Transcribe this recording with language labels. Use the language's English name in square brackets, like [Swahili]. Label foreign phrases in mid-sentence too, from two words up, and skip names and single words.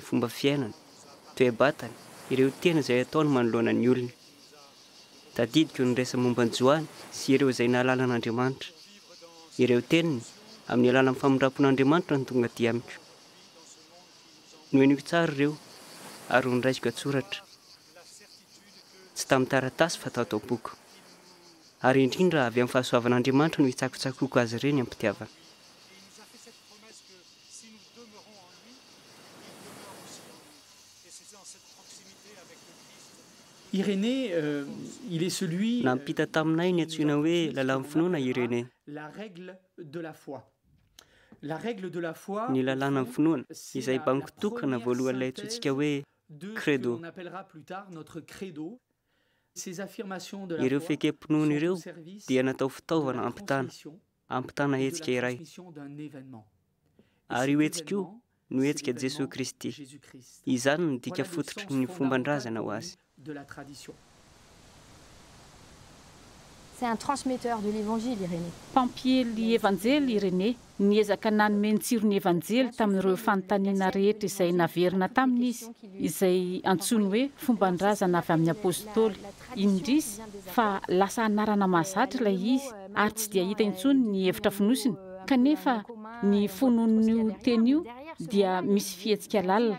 [Malagasy] fomba fiainana toe-batana ireo tena izay ataony manoloana ny olona tadidiko ny resa momba ny Joany sy ireo izay nahalala an'Andriamanitra ireo teniny amin'ny alalan'ny famindrapon'Andriamanitra ny tonga aty amiko noeniko tsara ireo ary niraisiko atsoratra tsy tamin'ny taratasy fa tao boky ary indrindra avy amin'ny fahasoavan'Andriamanitra no hitsakotsakoko azy ireny ampitiavana [French] Irénée, il est celui [Malagasy] nampita taminay ny antsoina hoe lalàn'ny finoana Irénée [French] la règle de la foi. La règle de la foi [Malagasy] ny lalàna ny finoana izay bankitokana voalohan'ilay antsointsika hoe credo [French] on appellera plus tard notre credo. Ces affirmations de la [Malagasy] ireo [French] foi [Malagasy] fekempinoana ireo [French] sont au service [Malagasy] dia natao [French] de [Malagasy] fitaovana [French] la [Malagasy] ampitana [French] transmission [Malagasy] hetsika iray [French] d'un événement. [Malagasy] ary io hetsika io no hetsika Jesosy Kristy [French] Jésus-Christ. [Malagasy] izany ny dika [French] Voilà le [Malagasy] fototry [French] sens [Malagasy] ny fomban-drazana ho [French] fondamental [Malagasy] azy [French] de la tradition. C'est un transmetteur de l'évangile, Irénée. [Malagasy] mpampiely evanjely Irénée niezaka nanome ny tsirony evanjely tamin'ireo fanontaniana rehetra izay naverina taminy izy izay antsony hoe fomban-drazana avy amin'ny apôstôly indrisy fa lasa anarana mahazatra ilay izy ary tsy dia hita intsony ny hevitra finosiny kanefa ny fonon'io teny io dia misy fihetsika lalina